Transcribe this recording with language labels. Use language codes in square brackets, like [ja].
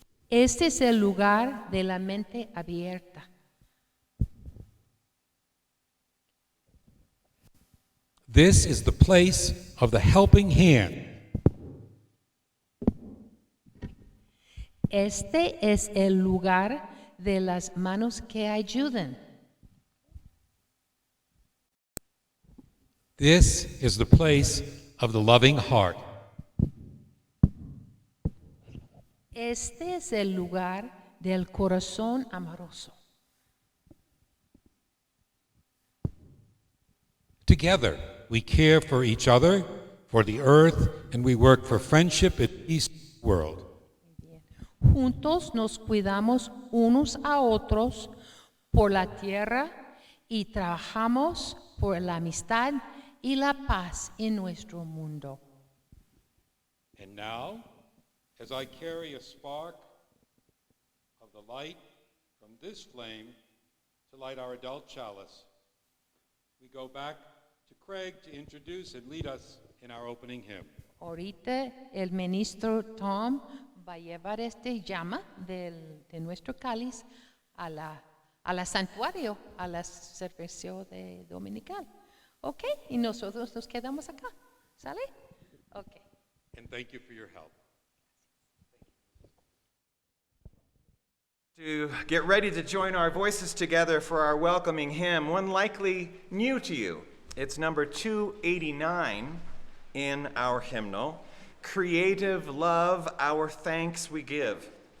[es] Este es el lugar de la mente abierta. [en] This is the place of the helping hand. [es] Este es el lugar de las manos que ayudan. [en] This is the place of the loving heart. [es] Este es el lugar del corazón amoroso. [en] Together, we care for each other, for the earth, and we work for friendship and peace in the world. [es] Juntos nos cuidamos unos a otros por la tierra y trabajamos por la amistad y la paz en nuestro mundo. [en] And now, as I carry a spark of the light from this flame to light our adult chalice, we go back to Craig to introduce and lead us in our opening hymn. [es] Ahorita el ministro Tom va a llevar este llama de nuestro cáliz a la santuario, a la servicio de dominical. ¿Ok? Y nosotros nos quedamos acá. ¿Sale? Ok. [en] And thank you for your help. To get ready to join our voices together for our welcoming hymn, one likely new to you. It's number 289 in our hymnal, Creative Love, Our Thanks We Give.